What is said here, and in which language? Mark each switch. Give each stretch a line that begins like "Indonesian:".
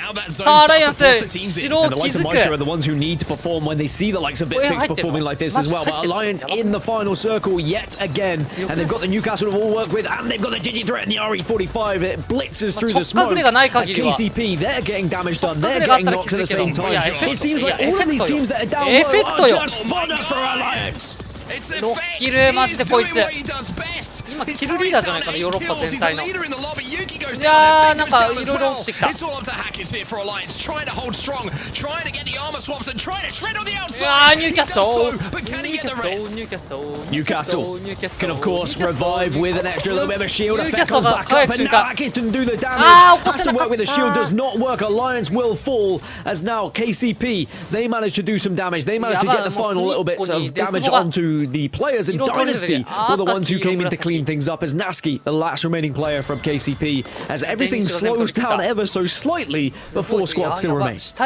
Japanese: さあアライアンス城を築く。
English: are the ones who need to perform when they see the likes of Bitfix performing like this as well. But Alliance in the final circle yet again, and they've got the Newcastle to all work with, and they've got the Digi threat in the RE45. It blitzes through the smoke. As KCP, they're getting damage done. They're getting knocked at the same time. It seems like all of these teams that are down low are just fodder for Alliance.
Japanese: 6キルマジでこいつ今キルリーダーじゃないかなヨーロッパ全体の。いやーなんかいろいろ落ちてきた。いやーニューキャッスル
English: Newcastle can of course revive with an extra little bit of a shield effect. Comes back up and now Akis didn't do the damage. Has to work with the shield, does not work. Alliance will fall as now KCP, they managed to do some damage. They managed to get the final little bits of damage onto the players, and Dynasty were the ones who came in to clean things up as Naski, the last remaining player from KCP, as everything slows down ever so slightly, but 4 squads still remain.